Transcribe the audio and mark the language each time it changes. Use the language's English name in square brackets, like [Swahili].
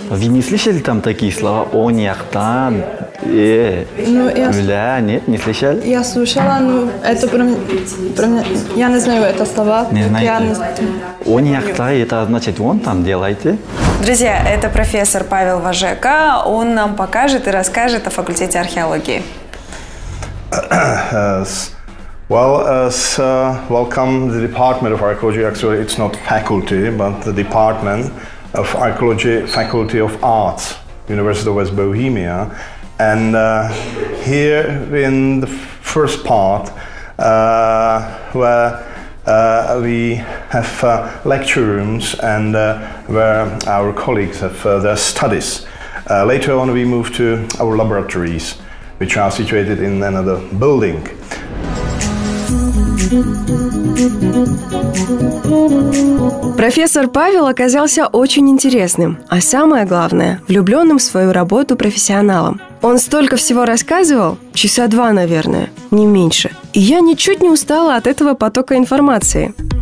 [Russian] Вы не слышали там такие слова? Оньяхтан, Юля, нет, не слышали? Я слушала, но это прям я не знаю это слова. Не знаете? Оньяхта, это значит вон там делайте. Друзья, это профессор Павел Важека. Он нам покажет и расскажет о факультете археологии. [English] Welcome the Department of Archaeology. Actually, it's not faculty, but the Department of Archaeology, Faculty of Arts, University of West Bohemia. And here in the first part, where we have lecture rooms and where our colleagues have their studies. Later on we move to our laboratories, which are situated in another building. [Russian] Профессор Павел оказался очень интересным, а самое главное – влюбленным в свою работу профессионалом. Он столько всего рассказывал, часа 2, наверное, не меньше. И я ничуть не устала от этого потока информации.